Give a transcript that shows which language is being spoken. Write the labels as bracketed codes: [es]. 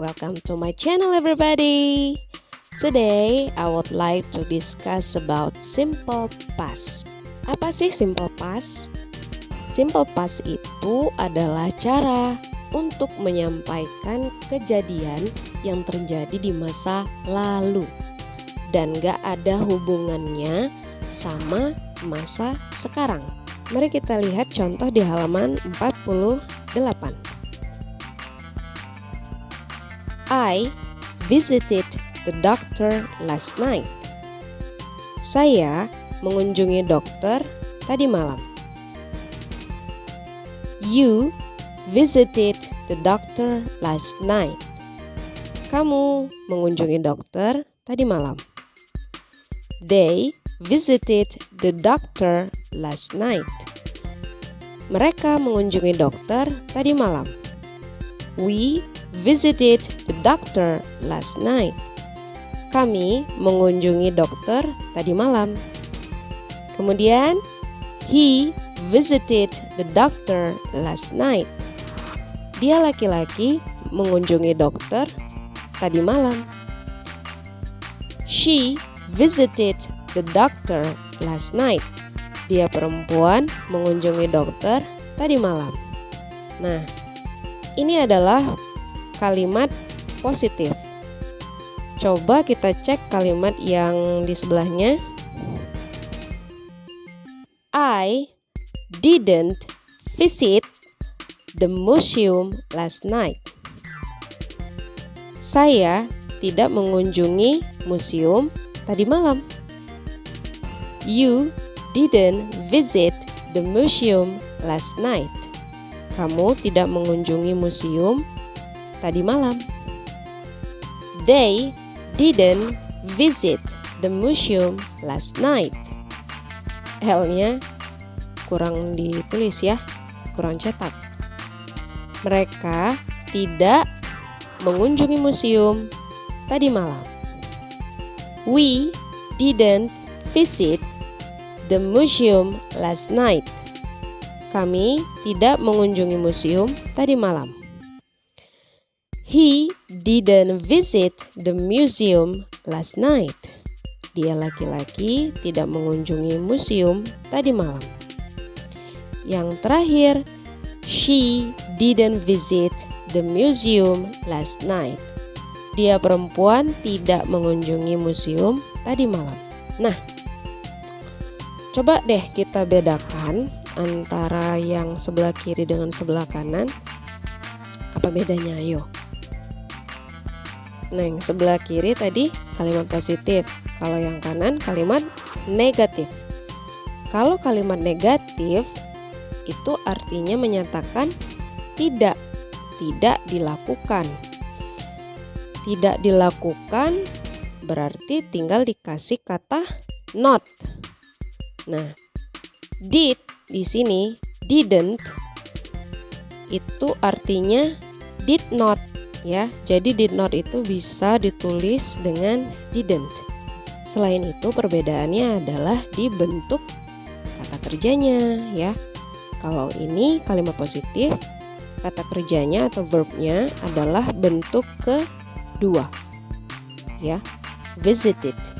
[en] Welcome to my channel everybody. Today I would like to discuss about simple past. [id] Apa sih simple past? Simple past itu adalah cara untuk menyampaikan kejadian yang terjadi di masa lalu dan gak ada hubungannya sama masa sekarang. Mari kita lihat contoh di halaman 48. [en] I visited the doctor last night. [id] Saya mengunjungi dokter tadi malam. [en] You visited the doctor last night. [id] Kamu mengunjungi dokter tadi malam. [en] They visited the doctor last night. [id] Mereka mengunjungi dokter tadi malam. [en] We visited the doctor last night. [id] Kami mengunjungi dokter tadi malam. Kemudian, [en] he visited the doctor last night. [id] Dia laki-laki mengunjungi dokter tadi malam. [en] She visited the doctor last night. [id] Dia perempuan mengunjungi dokter tadi malam. Nah, ini adalah kalimat positif. Coba kita cek kalimat yang di sebelahnya. [en] I didn't visit the museum last night. [id] Saya tidak mengunjungi museum tadi malam. [en] You didn't visit the museum last night. [id] Kamu tidak mengunjungi museum tadi malam. [en] They didn't visit the museum last night. [id] L-nya kurang ditulis ya, kurang cetak. Mereka tidak mengunjungi museum tadi malam. [en] We didn't visit the museum last night. [id] Kami tidak mengunjungi museum tadi malam. [en] He didn't visit the museum last night. [id] Dia laki-laki tidak mengunjungi museum tadi malam. Yang terakhir, [en] she didn't visit the museum last night. [id] Dia perempuan tidak mengunjungi museum tadi malam. Nah, coba deh kita bedakan antara yang sebelah kiri dengan sebelah kanan. Apa bedanya? Ayo. Nah, yang sebelah kiri tadi kalimat positif. Kalau yang kanan kalimat negatif. Kalau kalimat negatif itu artinya menyatakan tidak dilakukan. Tidak dilakukan berarti tinggal dikasih kata not. Nah, did di sini didn't itu artinya did not ya. Jadi did not itu bisa ditulis dengan didn't. Selain itu perbedaannya adalah di bentuk kata kerjanya ya. Kalau ini kalimat positif, kata kerjanya atau verbnya adalah bentuk kedua ya, visited.